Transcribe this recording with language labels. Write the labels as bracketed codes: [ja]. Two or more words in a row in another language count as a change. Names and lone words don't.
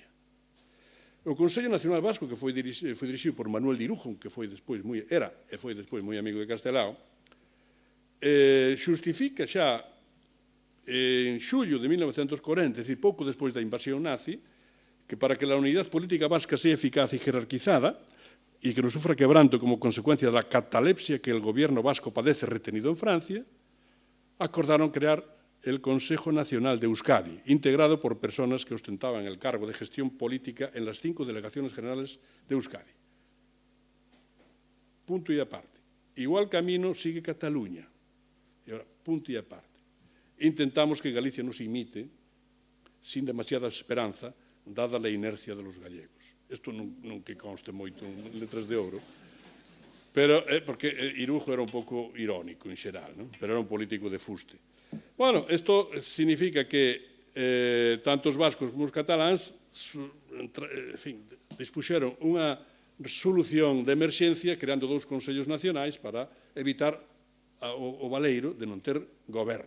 [gl] O Consello Nacional Vasco, que foi dirixido por Manuel de Irujo, que foi despois moi amigo de Castelao, xustifica xa en xullo de 1940, é dicir, pouco despois da invasión nazi, que para que a unidade política vasca sea eficaz e jerarquizada e que non sufra quebranto como consecuencia da catalepsia que [es] el gobierno vasco padece retenido en Francia, acordaron crear el Consejo Nacional de Euskadi, integrado por personas que ostentaban el cargo de gestión política en las 5 delegaciones generales de Euskadi. Punto y aparte. Igual camino sigue Cataluña. Y ahora, punto y aparte. Intentamos que Galicia nos imite sin demasiada esperanza, dada la inercia de los gallegos. [gl] Isto non que conste moito en letras de ouro, pero porque Irujo era un pouco irónico en xeral, non? Pero era un político de fuste. Bueno, isto significa que tanto os vascos como os cataláns dispuxeron unha solución de emerxencia creando dous consellos nacionais para evitar o baleiro de non ter gobernos.